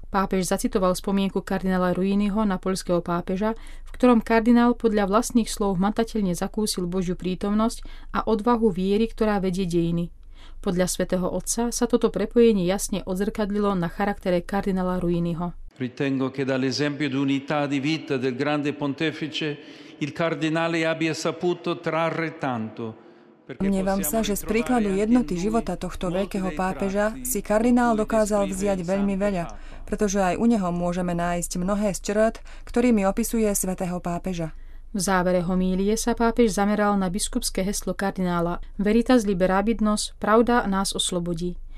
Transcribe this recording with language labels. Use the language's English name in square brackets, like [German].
[Slovak] Pápež zacitoval spomienku kardinála Ruiniho na poľského pápeža, v ktorom kardinál podľa vlastných slov hmatateľne zakúsil Božiu prítomnosť a odvahu viery, ktorá vedie dejiny. Podľa svätého otca sa toto prepojenie jasne odzrkadlilo na charaktere kardinála Ruiniho. [Italian] Ritengo che dall'esempio d'unità di vita del grande pontefice il cardinale abbia saputo trarre tanto. [Slovak] Mnievam sa, že z príkladu jednoty života tohto veľkého pápeža si kardinál dokázal vziať veľmi veľa, pretože aj u neho môžeme nájsť mnohé z črt, ktorými opisuje svätého pápeža. V závere homílie sa pápež zameral na biskupské heslo kardinála: [Latin] Veritas liberabit nos, [Slovak] pravda nás oslobodí.